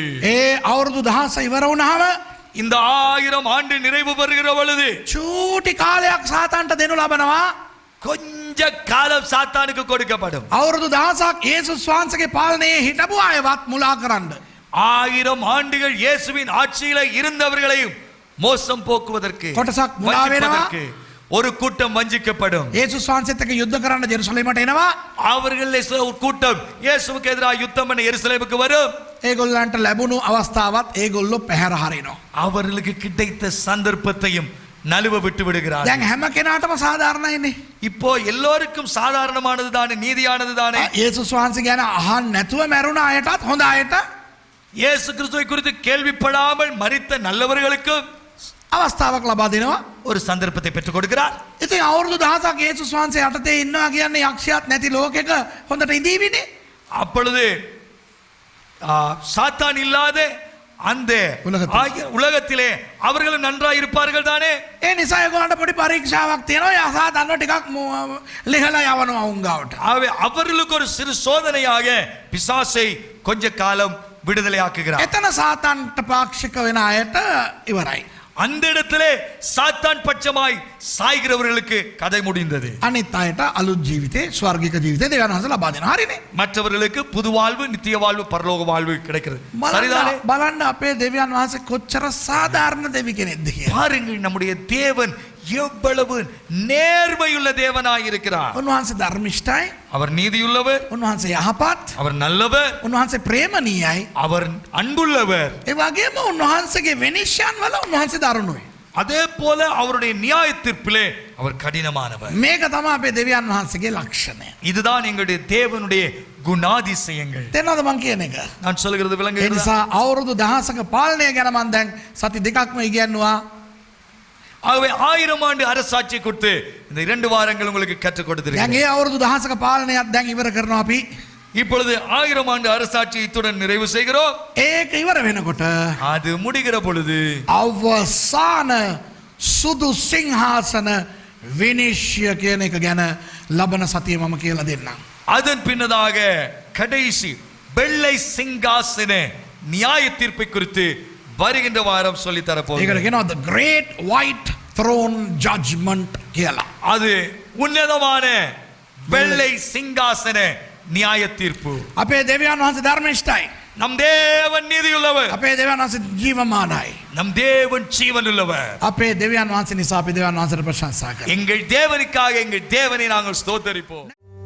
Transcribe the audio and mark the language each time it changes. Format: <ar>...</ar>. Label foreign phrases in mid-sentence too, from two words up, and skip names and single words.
<si>ඒ අවුරුදු 1000 ඉවර වුණාම</si> <ta>இந்த 1000 ஆண்டு நிறைவு பெறுகிற பொழுது</ta> <si>චූටි කාලයක් සාතන්ට දෙනු ලබනවා.</si> <ta>கொஞ்ச காலம் சாத்தானுக்கு கொடுக்கப்படும்.</ta> <si>අවුරුදු 1000ක් යේසුස් වහන්සේගේ පාලනයේ හිටපු අයවත් මුලා කරන්න.</si> <ta>1000 ஆண்டுகள் இயேசுவின் ஆட்சியில இருந்தவர்களையும் மோசம் போக்குவதற்கு</ta> <si>කොටසක් මුලා වෙනවා.</si> <ta>ஒரு கூட்டம் வஞ்சிக்கப்படும்.</ta> <si>යේසුස් වහන්සේත් එක්ක යුද්ධ කරන්න ජෙරුසලමට එනවා.</si> <ta>அவர்கள் ஒரு கூட்டம் இயேசுவுக்கு எதிராக யுத்தம் பண்ண எருசலேமுக்கு வரும்.</ta> <si>ඒගොල්ලන්ට ලැබුණු අවස්ථාවත් ඒගොල්ලෝ පැහැර හරිනවා.</si> <ta>அவர்களுக்கு கிடைத்த சந்தர்ப்பத்தையும் நழுவ விட்டு விடுகிறார்கள்.</ta> <si>දැන් හැම කෙනාටම සාධාරණයිනේ.</si> <ta>இப்போ எல்லோருக்கும் சாதாரணமானது தானே, நீதியானது தானே.</ta> <si>යේසුස් වහන්සේ ගැන අහන්න නැතුව මැරුණ අයටත් හොඳ අයට</si> <ta>இயேசு கிறிஸ்துவை குறித்து கேள்விப்படாமல் மரித்த நல்லவர்களுக்கு</ta> <si>අවස්ථාවක් ලබා දෙනවා.</si> <ta>ஒரு சந்தர்ப்பத்தை பெற்றுக் கொடுக்கிறார்.</ta> <si>ඉතින් අවුරුදු 1000ක් යේසුස් වහන්සේ යටතේ ඉන්නවා කියන්නේ යක්ෂයාත් නැති ලෝකෙක හොඳට ඉඳීවිනේ.</si> <ta>அப்பொழுது சாத்தான் இல்லாத அந்த உலகத்தில். உலகத்திலே அவர்களும் நன்றாய் இருப்பார்கள் தானே.</ta> <si>ඒ නිසා ඒගොල්ලන්ට පොඩි පරීක්ෂාවක් තියෙනවා. ඒ අසාතන්ව ටිකක් ලිහලා යවනවා උංගාවට.</si> <ta>அவர்களுக்கு ஒரு சிறு சோதனையாக பிசாசை கொஞ்ச காலம் விடுதலையாக்குகிறார்.</ta> <si>එතන සාතන්ට පාක්ෂික වෙන අයට ඉවරයි.</si> <ta>அந்த இடத்திலே சாத்தான் பட்சமாய் சாய்கிறவர்களுக்கு கதை முடிந்தது.</ta> <si>අනිත් අයට අලුත් ජීවිතේ ස්වර්ගික ජීවිතේ දෙවියන් වහන්සේ ලබා දෙනවා. හරිනේ.</si> <ta>மற்றவர்களுக்கு புது வாழ்வு, நித்திய வாழ்வு, பரலோக வாழ்வு கிடைக்கிறது. சரிதானே?</ta> <si>බලන්න අපේ දෙවියන් වහන්සේ කොච්චර සාධාරණ දෙවි කෙනෙක්ද කියලා.</si> <ta>பாருங்கள், நம்முடைய தேவன் எவ்வளவு நேர்மையுள்ள தேவனாய் இருக்கிறார்.</ta> <si>උන්වහන්සේ ධර්මිෂ්ඨයි.</si> <ta>அவர் நீதியுள்ளவர்,</ta> <si>උන්වහන්සේ යහපත්.</si> <ta>அவர் நல்லவர்,</ta> <si>උන්වහන්සේ ප්‍රේමණීයයි.</si> <ta>அவர் அன்புள்ளவர்.</ta> <si>ඒ වගේම උන්වහන්සේගේ විනිශ්චයන් වල උන්වහන්සේ දරුණුයි.</si> <ta>அதே போல அவருடைய நியாய தீர்ப்பிலே அவர் கடினமானவர்.</ta> <si>මේක තමයි අපේ දෙවියන් වහන්සේගේ ලක්ෂණය.</si> <ta>இதுதான் எங்களுடைய தேவனுடைய குணாதிசயங்கள்.</ta> <si>තේරෙනවද මං කියන එක?</si> <ta>நான் சொல்கிறது</ta> <si>ඒ</si> <ta>விளங்குகிறதா?</ta> <si>නිසා අවුරුදු 1000ක පාලනය ගැන මම දැන් සති දෙකක්ම ඉගෙනුවා.</si> <ta>ஆகவே 1000 ஆண்டு அரசாட்சி கொடுத்து இந்த 2 வாரங்கள் உங்களுக்கு கற்றுக்</ta> <si>දැන්</si> <ta>கொடுத்திருக்கிறேன்.</ta> <si>ඒ අවුරුදු 1000ක පාලනයත් දැන් ඉවර කරනවා අපි.</si> <ta>இப்பொழுது 1000 ஆண்டு அரசாட்சி இத்துடன் நிறைவு செய்கிறோம்.</ta> <si>ඒක ඉවර වෙනකොට</si> <ta>அது முடிகிற பொழுது</ta> <si>අවසාන සුදු සිංහාසන විනිශ්චය කියන එක ගැන ලබන සතිය මම කියලා දෙන්නම්.</si> <ta>அதன் பின்னதாக கடைசி வெள்ளை சிங்காசன நியாய தீர்ப்பை குறித்து வருகின்ற வாரம் சொல்லி</ta> <si>ඒකට</si> <ta>தரப்போகிறேன்.</ta> <si>කියනවා</si> <en>the great white throne judgment</en> <si>කියලා.</si> <ta>அது உன்னதமான வெள்ளை சிங்காசன நியாய தீர்ப்பு.</ta> <si>අපේ දෙවියන් වහන්සේ ධර්මිෂ්ඨයි.</si> <ta>நம் தேவன் நீதியுள்ளவர்,</ta> <si>අපේ දෙවියන් වහන්සේ ජීවමානයි.</si> <ta>நம் தேவன் ஜீவனுள்ளவர்.</ta> <si>අපේ දෙවියන් වහන්සේ නිසා අපි දෙවියන් වහන්සේට ප්‍රශංසා කරනවා.</si> <ta>எங்கள் தேவனுக்காக எங்கள் தேவனை நாங்கள் ஸ்தோத்தரிப்போம்.</ta>